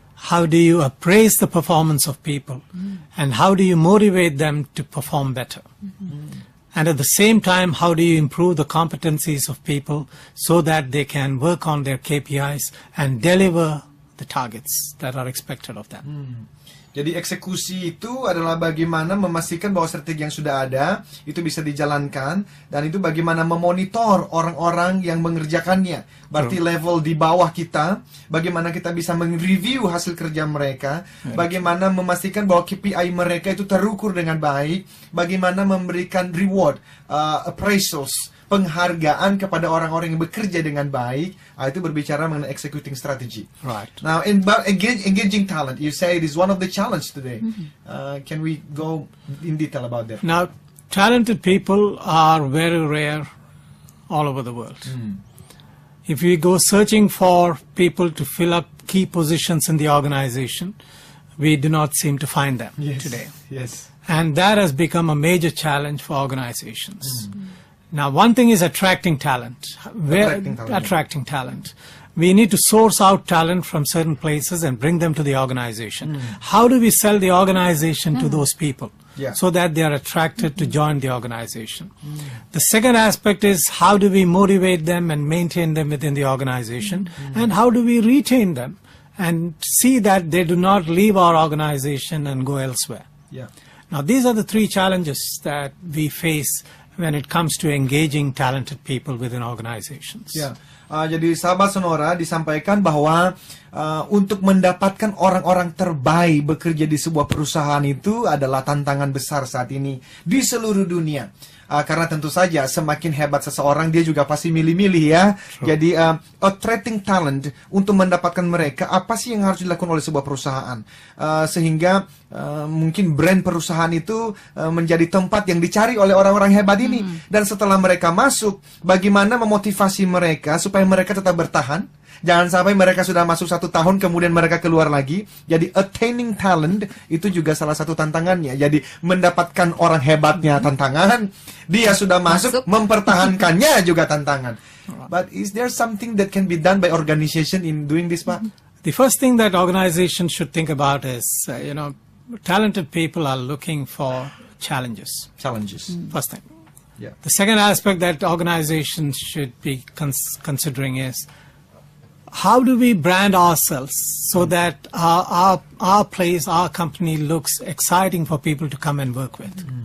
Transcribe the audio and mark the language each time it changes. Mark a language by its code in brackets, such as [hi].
[en] How do you appraise the performance of people? And how do you motivate them to perform better? And at the same time, how do you improve the competencies of people so that they can work on their KPIs and deliver the targets that are expected of them? [id] Jadi eksekusi itu adalah bagaimana memastikan bahwa strategi yang sudah ada itu bisa dijalankan, dan itu bagaimana memonitor orang-orang yang mengerjakannya. Berarti level di bawah kita, bagaimana kita bisa mereview hasil kerja mereka, bagaimana memastikan bahwa KPI mereka itu terukur dengan baik, bagaimana memberikan reward, appraisals, penghargaan kepada orang-orang yang bekerja dengan baik. Itu berbicara mengenai executing strategy. [en] Right. Now, engaging talent, you say it is one of the challenge today. Can we go in detail about that? Now, talented people are very rare all over the world. If we go searching for people to fill up key positions in the organization, we do not seem to find them today. Yes. And that has become a major challenge for organizations. Now, one thing is attracting talent. Attracting talent. We need to source out talent from certain places and bring them to the organization. How do we sell the organization to those people so that they are attracted to join the organization? The second aspect is how do we motivate them and maintain them within the organization? And how do we retain them and see that they do not leave our organization and go elsewhere? Now, these are the three challenges that we face when it comes to engaging talented people within organizations. [id] Jadi sahabat Sonora, disampaikan bahwa untuk mendapatkan orang-orang terbaik bekerja di sebuah perusahaan itu adalah tantangan besar saat ini di seluruh dunia. Karena tentu saja semakin hebat seseorang, dia juga pasti milih-milih ya. Jadi attracting talent, untuk mendapatkan mereka, apa sih yang harus dilakukan oleh sebuah perusahaan sehingga mungkin brand perusahaan itu menjadi tempat yang dicari oleh orang-orang hebat ini. Dan setelah mereka masuk, bagaimana memotivasi mereka supaya mereka tetap bertahan. Jangan sampai mereka sudah masuk 1 tahun kemudian mereka keluar lagi. Jadi attaining talent itu juga salah satu tantangannya. Jadi mendapatkan orang hebatnya tantangan, dia sudah masuk, mempertahankannya juga tantangan. [en] But is there something that can be done by organization in doing this, Pak? The first thing that organizations should think about is, talented people are looking for challenges. First thing. The second aspect that organizations should be considering is, how do we brand ourselves so that our place, our company looks exciting for people to come and work with?